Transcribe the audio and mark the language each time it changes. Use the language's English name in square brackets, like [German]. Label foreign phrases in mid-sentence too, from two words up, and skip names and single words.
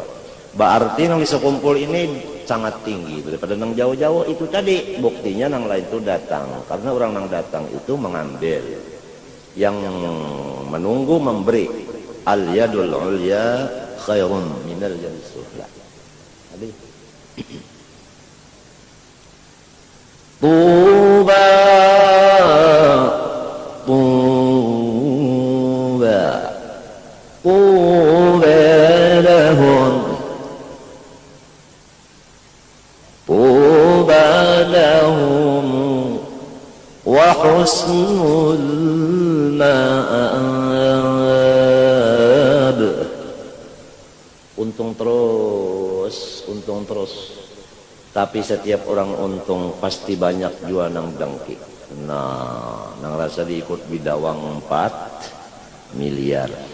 [Banjar] Berarti nang bisa kumpul ini sangat tinggi daripada nang jauh-jauh itu tadi. Buktinya nang lain itu datang, karena orang nang datang itu mengambil. Yang menunggu memberi. [Arabic] اليد العليا خير من اليد السفلى. [Banjar] Tadi. [Arabic] طوبى طوبى طوبى لهم طوبى لهم وحسن مآب. [Banjar] Untung terus. Tapi setiap orang untung pasti banyak jua nang dengki. Nah, nang rasa diikut bidawang 4 miliar.